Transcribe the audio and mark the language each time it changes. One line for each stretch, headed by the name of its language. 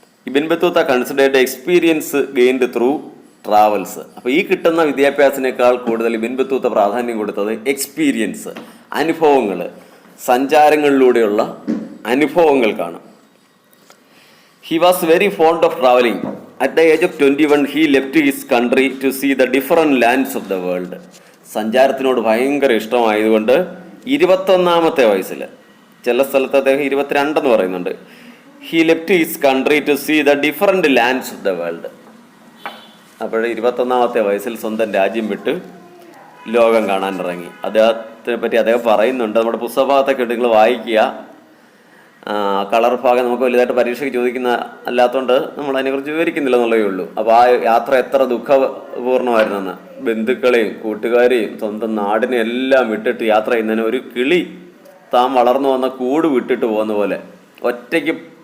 English: Ibn Battuta considered experience gained through travels.
Malayalam: അപ്പോൾ ഈ കിട്ടുന്ന വിദ്യാഭ്യാസത്തിനേക്കാൾ കൂടുതൽ ഇബിൻ ബത്തൂത്ത പ്രാധാന്യം കൊടുത്തത് എക്സ്പീരിയൻസ്, അനുഭവങ്ങൾ, സഞ്ചാരങ്ങളിലൂടെയുള്ള അനുഭവങ്ങൾക്കാണ്.
English: He was very fond of travelling. At the age of 21 he left his country to see the different lands of the world.
Malayalam: സഞ്ചാരത്തിനോട് ഭയങ്കര ഇഷ്ടമായതുകൊണ്ട് 21-ാമത്തെ വയസ്സിൽ, ചില സ്ഥലത്ത് അദ്ദേഹം 22 എന്ന് പറയുന്നുണ്ട്,
English: he left his country to see the different lands of the world.
Malayalam: അപ്പോൾ 21-ാമത്തെ വയസ്സിൽ സ്വന്തം രാജ്യം വിട്ട് ലോകം കാണാൻ ഇറങ്ങി. അദ്ദേഹത്തിനെ പറ്റി അദ്ദേഹം പറയുന്നുണ്ട്, നമ്മുടെ പുസ്തകഭാഗത്തൊക്കെ നിങ്ങൾ വായിക്കുക. കളർ ഭാഗം നമുക്ക് വലുതായിട്ട് പരീക്ഷയ്ക്ക് ചോദിക്കുന്ന അല്ലാത്തതുകൊണ്ട് നമ്മൾ അതിനെക്കുറിച്ച് വിവരിക്കുന്നില്ല എന്നുള്ളതേ ഉള്ളൂ. അപ്പോൾ ആ യാത്ര എത്ര ദുഃഖപൂർണ്ണമായിരുന്നെന്ന്, ബന്ധുക്കളെയും കൂട്ടുകാരെയും സ്വന്തം നാടിനെ എല്ലാം വിട്ടിട്ട് യാത്ര ചെയ്യുന്നതിന് ഒരു കിളി താൻ വളർന്നു വന്ന കൂട് വിട്ടിട്ട് പോകുന്ന പോലെ ഒറ്റയ്ക്ക്